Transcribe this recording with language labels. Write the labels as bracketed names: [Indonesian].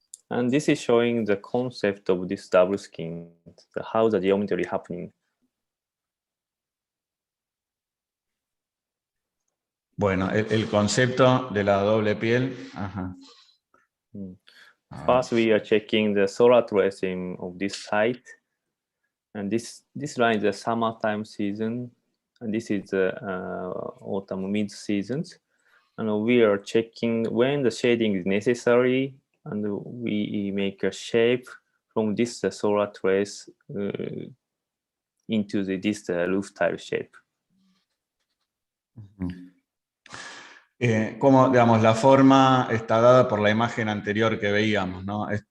[English] And this is showing the concept of this double skin, how the geometry happening. [Spanish] Bueno, el concepto de la doble piel. Ajá. [English] First, we are checking the solar tracing of this site. And this line is the summertime season. And this is the autumn mid-seasons. And we are checking when the shading is necessary. And we make a shape from this solar trace into this roof tile shape. [Spanish] Como, digamos, la forma está dada por la imagen anterior que veíamos, ¿no?